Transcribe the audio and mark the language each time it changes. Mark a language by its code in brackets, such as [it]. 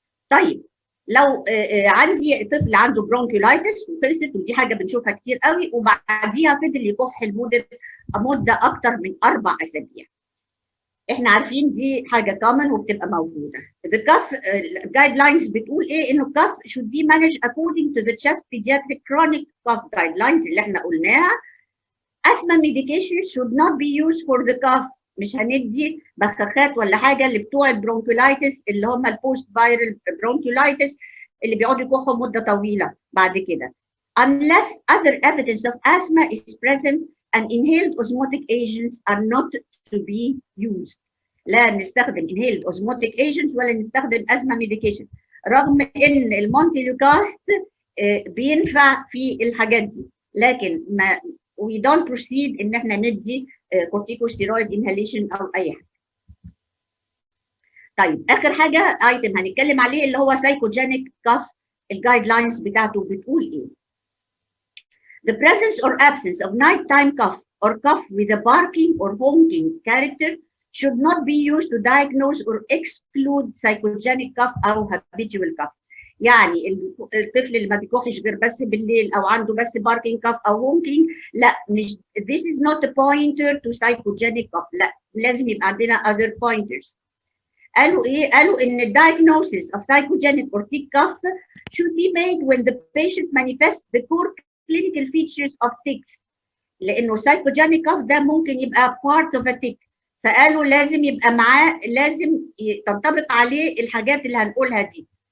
[ar] طيب لو عندي طفل عنده برونكيولايتس وخلصت، ودي حاجه بنشوفها كتير قوي، وبعديها فضل يكح لمده اكتر من 4 أسابيع. احنا عارفين دي حاجه كومن وبتبقى موجوده. الكاف جايد لاينز بتقول ايه؟ انه الكاف [en] should be managed according to the chest pediatric chronic cough guidelines [ar] اللي احنا قلناها. [en] asthma medication should not be used for the cough. [ar] مش هندي بخاخات ولا حاجه اللي بتوع البرونكولايتس اللي هم البوست فايرال برونكولايتس اللي بيقعدوا يكحوا مده طويله بعد كده. [en] unless other evidence of asthma is present and inhaled osmotic agents are not to be used. [ar] لا نستخدم [en] inhaled osmotic agents [ar] ولا نستخدم asthma medication، رغم ان المونتيلوكاست بينفع في الحاجات دي، لكن ما [en] we don't proceed [ar] ان احنا ندي [en] corticosteroid inhalation [ar] او اي حاجه. طيب اخر حاجه ايتم هنتكلم عليه اللي هو psychogenic cough. الجايد لاينز بتاعته بتقول ايه؟ [en] The presence or absence of nighttime cough or cough with a barking or honking character should not be used to diagnose or exclude psychogenic cough or habitual cough. [ar] يعني الطفل اللي ما بيكحش غير بس بالليل او عنده بس باركينج كاف او هونكينج، لا مش [en] this is not a pointer to psychogenic cough. [ar] لا لازم يبقى عندنا [en] other pointers. [ar] قالوا ايه؟ قالوا ان [en] diagnosis of psychogenic or tick cough should be made when the patient manifests the core clinical features of ticks. [ar] لانه [en] psychogenic cough [ar] ده ممكن يبقى [en] part of a tick. [ar] فقالوا لازم يبقى معاه، لازم تنطبق عليه الحاجات اللي هنقولها دي.